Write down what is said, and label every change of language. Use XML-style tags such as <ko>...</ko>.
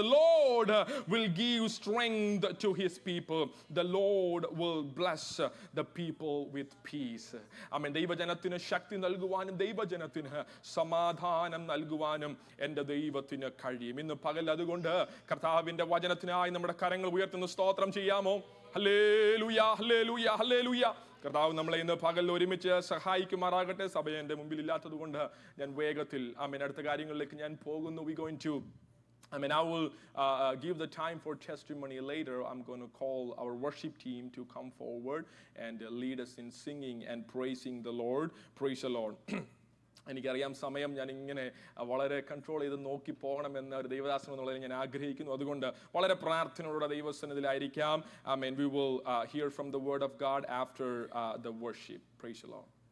<en>Lord will give strength to his people. The Lord will bless the people with peace.</en> <ml>ദൈവജനത്തിന് ശക്തി നൽകുവാനും ദൈവജനത്തിന് സമാധാനം നൽകുവാനും എൻ്റെ ദൈവത്തിന് കഴിയും. ഇന്ന് പകൽ അതുകൊണ്ട് കർത്താവിന്റെ വചനത്തിനായി നമ്മുടെ കരങ്ങൾ ഉയർത്തുന്ന സ്തോത്രം ചെയ്യാമോ? Hallelujah, hallelujah, hallelujah. കർത്താവ് നമ്മളെ ഇന്ന് പകൽ ഒരുമിച്ച് സഹായിക്കുമാറാകട്ടെ. സഭ എൻ്റെ മുമ്പിൽ ഇല്ലാത്തത് കൊണ്ട് ഞാൻ വേഗത്തിൽ അടുത്ത കാര്യങ്ങളിലേക്ക് ഞാൻ പോകുന്നു.</ml> <en>We going to I will give the time for testimony later. I'm going to call our worship team to come forward and lead us in singing and praising the Lord. Praise the Lord.</en> <ml>എനിക്കറിയാം സമയം ഞാൻ ഇങ്ങനെ വളരെ control ചെയ്ത് നോക്കി പോകണമെന്ന് ഒരു ദൈവദാസൻ എന്നുള്ളതിൽ ഞാൻ ആഗ്രഹിക്കുന്നു. അതുകൊണ്ട് വളരെ പ്രാർത്ഥനയോടെ ദൈവസന്നിധിയിലായിരിക്കാം.</ml> <en>We will hear from the word of God after the worship. Praise the Lord.</en>